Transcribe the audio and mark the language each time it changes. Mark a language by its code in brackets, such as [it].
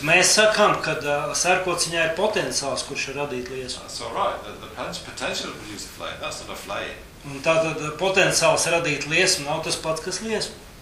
[lv] Bet mēs sakām, kad sarkociņā ir potenciāls, kurš ir radīt liesmu. [en] That's all right. The potential to produce a flame, that's not a flame. [lv] Un tātad potenciāls radīt liesmu nav tas pats, kas liesma.